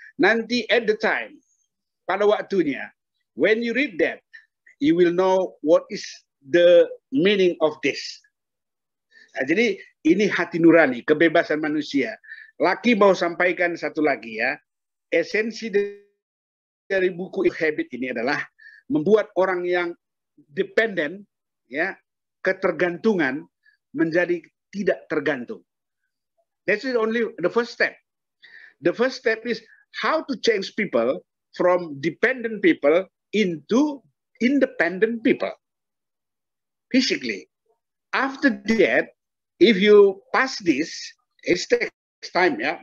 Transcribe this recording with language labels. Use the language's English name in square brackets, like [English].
[English] Nanti at the time, [Indonesian] pada waktunya, [English] when you read that, you will know what is the meaning of this. [Indonesian] Nah, jadi ini hati nurani, kebebasan manusia. Laki mau sampaikan satu lagi ya, esensi dari buku Habit ini adalah membuat orang yang dependen, ya, ketergantungan menjadi tidak tergantung. [English] That's only the first step. The first step is how to change people from dependent people into independent people. Physically. After that, if you pass this, it takes time, yeah.